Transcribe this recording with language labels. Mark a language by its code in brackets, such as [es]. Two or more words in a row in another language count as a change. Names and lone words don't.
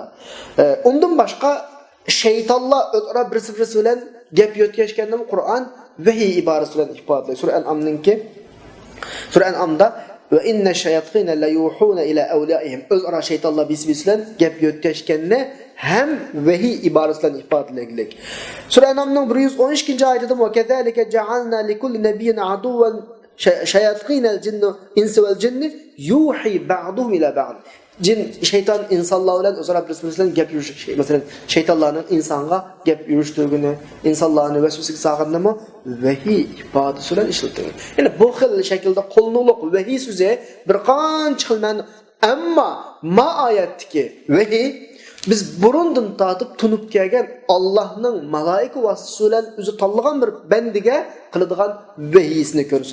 [uz] Undan boshqa shaytonlar o'zaro birisi bilan gap yo'tkashganda Qur'on vahiy iborasi bilan ifodalaydi. Sura An'amda [ar] وإن الشياطين ليوحون إلى أوليائهم. [uz] O'zaro shaytonlar bilan gap yo'tkashganda ham vahiy iborasi bilan ifodalaydi. Sura An'amning 112-oyatida [ar] وكذلك جعلنا لكل نبي عدوا شياطين الجن الإنس والجن يوحي بعضهم إلى بعض. [uz] Jin şeytan insanlar bilan o'zaro bir-biridan gap yurish. Masalan, shaytonlarning insonga gap yurishtirgini, insonlarni vasvasasiga solgandimi vahiy ifodasi bilan ishlatilgan. Ya'ni bu xil shaklda qo'lnuliq vahiy so'zi bir qancha xil ma'no. Ammo ma oyatdagi vahiy biz burundan tatib tunib kelgan Allohning malaika vasitasi bilan o'zi tanlagan bir bandiga qiladigan vahiyisini ko'ramiz.